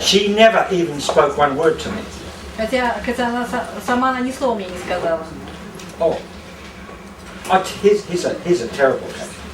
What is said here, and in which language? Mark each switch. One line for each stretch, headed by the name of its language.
English: She never even spoke one word to me.
Russian: Хотя она сама ни слова мне не сказала.
English: Oh, here's a terrible case.